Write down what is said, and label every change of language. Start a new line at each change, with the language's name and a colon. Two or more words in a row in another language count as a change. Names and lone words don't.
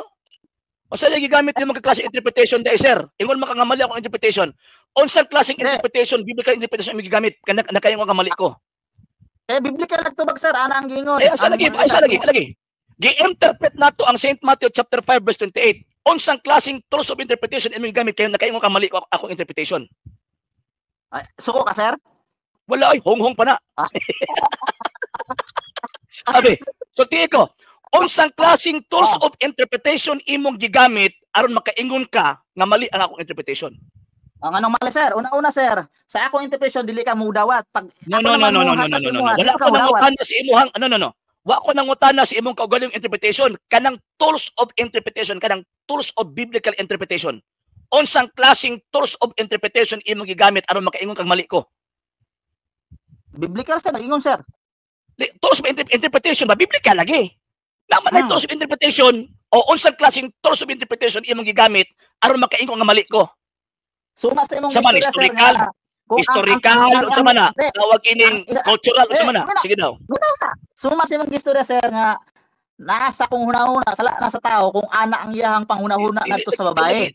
Cebuano: Unsa lagi gamit yung mga klase interpretation dai sir? Ingon makangamali ako interpretation. Unsang klaseng interpretation,
English: biblical interpretation
Cebuano: ang gigamit kana kayong kamali ko. Biblical nagtubag sir, ana ang giingon. Asa lagi. Gi-interpret nato ang Saint Matthew chapter 5 verse 28. Unsang klaseng
English: tools of interpretation
Cebuano: imong gamit kayo na kayong kamali ko akong interpretation. Ay, suko ka sir? Wala ay hong-hong pa na. Sabi, so tiyo ko, unsang klaseng
English: tools of interpretation
Cebuano: imong gigamit aron makaingon ka nga mali ang akong interpretation. Ang anong mali sir? Una sir, sa akong interpretation dili ka mudawat. Pag No. Wala ko nangutana sa imuhang Wa ko nangutana sa imong kaugalingong interpretation, kanang
English: tools of interpretation,
Cebuano: kanang
English: tools of biblical interpretation.
Cebuano: Unsang klaseng
English: tools of interpretation
Cebuano: imong gigamit aron makaingon kang mali ko? Biblical sir, ingon sir.
English: Tools of interpretation
Cebuano: ba biblical lagi? Naman ay
English: tools of interpretation
Cebuano: o unsang klaseng
English: tools of interpretation
Cebuano: imong gigamit aron makaingon nga mali ko? Suma sa imong historical. Historical sa mana, tawag ining cultural sa mana. Sige daw. Suma sa imong istorya sir nga nasa kung huna-huna nasa tao kung ana ang iyahang panghuna-huna ngadto sa babae.